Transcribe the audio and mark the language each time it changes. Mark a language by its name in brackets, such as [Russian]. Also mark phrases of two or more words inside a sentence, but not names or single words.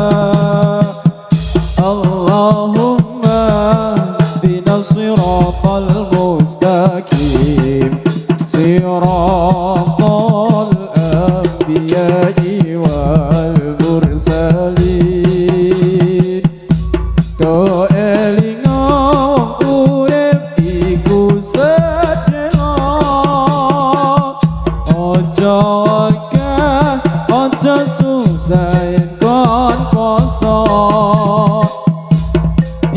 [Arabic] اللهم بنا الصراط المستقيم، صراط الأنبياء والمرسلين. [Javanese] Do elingo urip iku sejelo, ojo akeh ojo susah yen kon poso.